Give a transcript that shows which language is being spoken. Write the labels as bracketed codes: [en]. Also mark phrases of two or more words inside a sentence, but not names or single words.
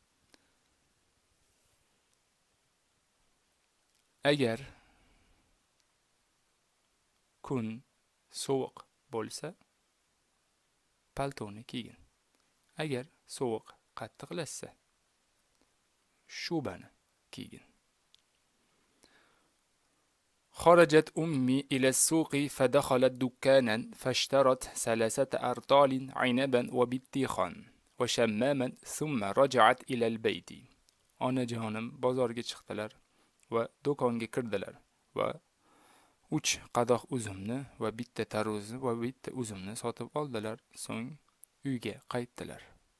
[uz] Agar kun sovuq bo'lsa, paltoni kiygin. Agar sovuq qattiqlashsa, shubani kiygin. [ar] خرجت أمي إلى السوق فدخلت دكانا فاشترت 3 أرطال عنبا وبطيخا وشماما ثم رجعت إلى البيت. [uz] Onajonim bozorga chiqdilar va do'konga kirdilar va 3 qadoq uzumni va bitta tarvuz va bitta uzumni sotib oldilar. So'ng uyga qaytdilar.